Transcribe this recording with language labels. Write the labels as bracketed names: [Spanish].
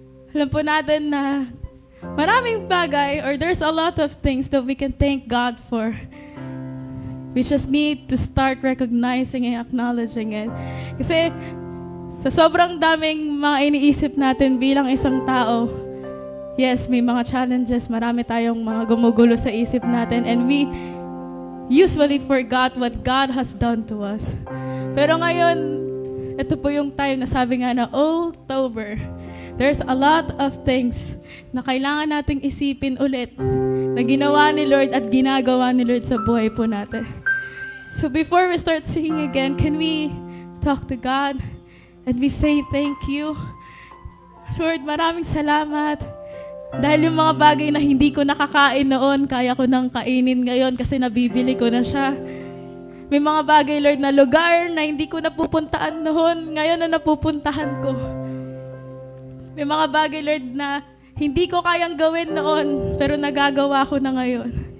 [Filipino] Alam po natin na maraming bagay, [English] or there's a lot of things that we can thank God for. We just need to start recognizing and acknowledging it. [Filipino] Kasi sa sobrang daming mga iniisip natin bilang isang tao, yes, may mga challenges, marami tayong mga gumugulo sa isip natin, [English] and we usually forgot what God has done to us. [Filipino] Pero ngayon, ito po yung time na sabi nga na October, [English] there's a lot of things [Filipino] na kailangan nating isipin ulit na ginawa ni Lord at ginagawa ni Lord sa buhay po natin. [English] So before we start singing again, can we talk to God and we say thank you? [Filipino] Lord, maraming salamat. Dahil yung mga bagay na hindi ko nakakain noon, kaya ko nang kainin ngayon kasi nabibili ko na siya. May mga bagay, Lord, na lugar na hindi ko napupuntahan noon, ngayon na napupuntahan ko. May mga bagay, Lord, na hindi ko kayang gawin noon, pero nagagawa ko na ngayon.